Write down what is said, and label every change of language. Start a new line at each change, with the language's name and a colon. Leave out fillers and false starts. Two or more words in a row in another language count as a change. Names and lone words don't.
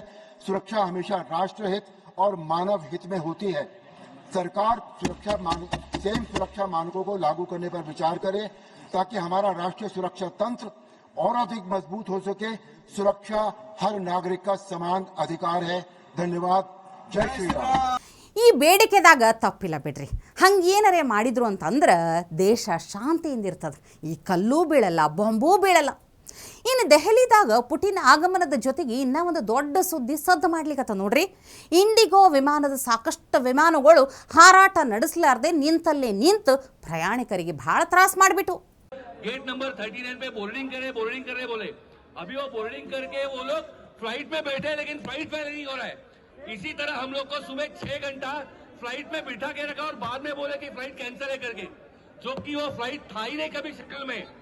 Hindi: सुरक्षा हमेशा राष्ट्र हित और मानव हित में होती है। सरकार सुरक्षा मानकों को लागू करने पर विचार करे ताकि हमारा राष्ट्रीय सुरक्षा तंत्र और अधिक मजबूत हो सके। सुरक्षा हर नागरिक का समान अधिकार है। धन्यवाद। जय श्री राम।
Kannada: ಈ ಬೇಡಿಕೆದಾಗ ತಪ್ಪಿಲ್ಲ ಬಿಡ್ರಿ. ಹಂಗೇನರೇ ಮಾಡಿದ್ರು ಅಂತಂದ್ರೆ ದೇಶ ಶಾಂತಿಯಿಂದ ಇರ್ತದೆ. ಈ ಕಲ್ಲೂ ಬೀಳಲ್ಲ, ಬಾಂಬೂ ಬೀಳಲ್ಲ. ಇನ್ನು ದೆಹಲಿದಾಗ ಪುಟಿನ್ ಆಗಮನದ ಜೊತೆಗೆ ಇನ್ನೂ ಒಂದು ದೊಡ್ಡ ಸುದ್ದಿ ಸದ್ದು ಮಾಡ್ಲಿಕ್ಕತ್ತ ನೋಡ್ರಿ. ಇಂಡಿಗೋ ವಿಮಾನದ ಸಾಕಷ್ಟು ವಿಮಾನಗಳು ಹಾರಾಟ ನಡೆಸಲಾರದೆ ನಿಂತಲ್ಲೇ ನಿಂತು ಪ್ರಯಾಣಿಕರಿಗೆ ಭಾಳ ತ್ರಾಸ ಮಾಡಿಬಿಟ್ಟು.
English: gate number
Hindi: 39 पे बोर्डिंग करे बोले। अभी वो बोर्डिंग करके वो लोग फ्लाइट में बैठे, लेकिन फ्लाइट फेल नहीं हो रहा है। इसी तरह हम लोग को सुबह 6 घंटा फ्लाइट में बिठा के रखा और बाद में बोले कि
English: flight cancel
Hindi: है करके, जो कि वो फ्लाइट था ही नहीं कभी शक्ल में।